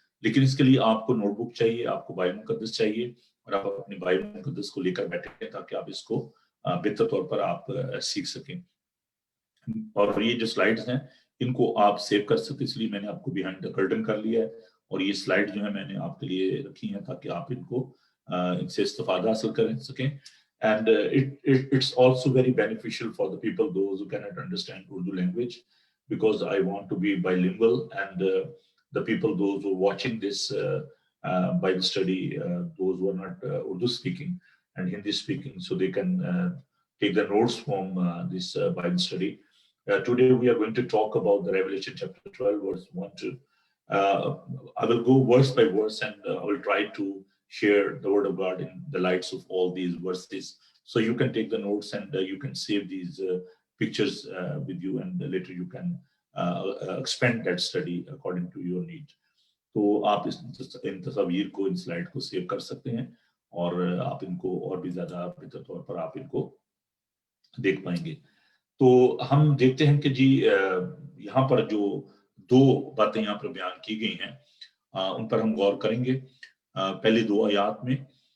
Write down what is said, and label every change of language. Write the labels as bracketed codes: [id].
[hi] लेकिन इसके लिए आपको नोटबुक चाहिए, आपको बाइबल मुकद्दस चाहिए, और आप अपनी बाइबल मुकद्दस को लेकर बैठे ताकि आप इसको बेहतर तौर पर आप सीख सकें। और ये जो स्लाइड्स हैं इनको आप सेव कर सकते, इसलिए मैंने आपको बिहाइंड द कर्टन कर लिया है, और ये स्लाइड जो है मैंने आपके लिए रखी है ताकि आप इनको इनसे इस्तेफादा हासिल कर सकें। [en] And it's also very beneficial for the people those who cannot understand Urdu language, because I want to be bilingual, and the people those who are watching this Bible study, those who are not Urdu speaking and Hindi speaking, so they can take the notes from this Bible study. Today we are going to talk about the Revelation chapter 12 verse 1 to I will go verse by verse, and I will try to share the word of God in the lights of all these verses, so you can take the notes and you can save these pictures with you, and later you can expand that study according to your need. [hi] तो आप इन तस्वीर को, इन slide को save कर सकते हैं, और आप इनको और भी ज्यादा बेहतर तौर पर आप इनको देख पाएंगे। तो हम देखते हैं कि जी यहाँ पर जो 2 बातें यहाँ पर बयान की गई हैं उन पर हम गौर करेंगे पहली 2 आयात में।